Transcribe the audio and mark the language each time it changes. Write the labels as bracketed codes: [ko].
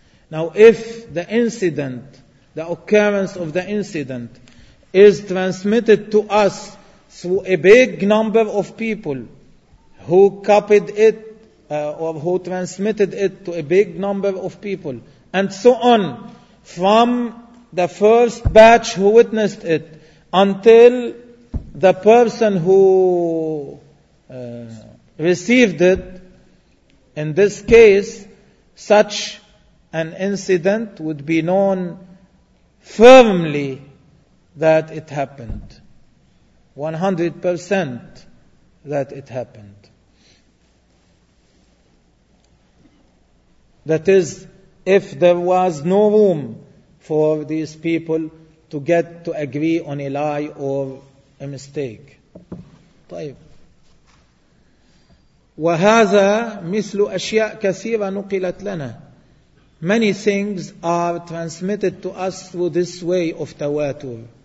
[en] Now if the incident, the occurrence of the incident is transmitted to us through a big number of people who copied it or who transmitted it to a big number of people and so on from the first batch who witnessed it until the person who received it, in this case such an incident would be known firmly that it happened, 100% that it happened. That is, if there was no room for these people to get to agree on a lie or a mistake. [ar] طيب. وهذا مثل أشياء كثيرة نقلت لنا. [en] Many things are transmitted to us through this way of tawatur.